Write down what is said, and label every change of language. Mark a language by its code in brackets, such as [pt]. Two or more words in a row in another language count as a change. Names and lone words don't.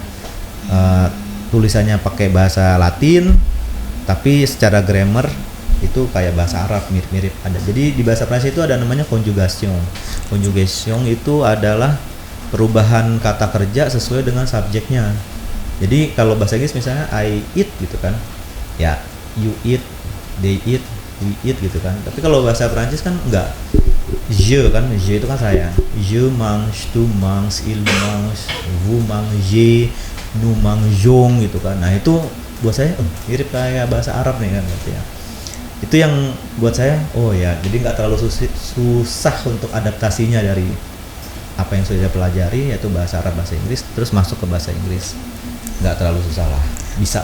[id] Tulisannya pakai bahasa Latin, tapi secara grammar itu kayak bahasa Arab, mirip-mirip ada. Jadi di bahasa Perancis itu ada namanya conjugation. Conjugation itu adalah perubahan kata kerja sesuai dengan subjeknya. Jadi kalau bahasa Inggris misalnya [en] I eat [id] gitu kan, ya [en] you eat, they eat, we eat [id] gitu kan. Tapi kalau bahasa Perancis kan enggak, je kan, je itu kan saya, [fr] je mange, tu manges, il mange, vous mangez, nous mangeons [id] gitu kan. Nah itu buat saya mirip kayak bahasa Arab nih kan gitu ya. Itu yang buat saya, oh ya, jadi nggak terlalu susah untuk adaptasinya dari apa yang sudah saya pelajari, yaitu bahasa Arab, bahasa Inggris, terus masuk ke bahasa Inggris. Nggak terlalu susah lah, bisa.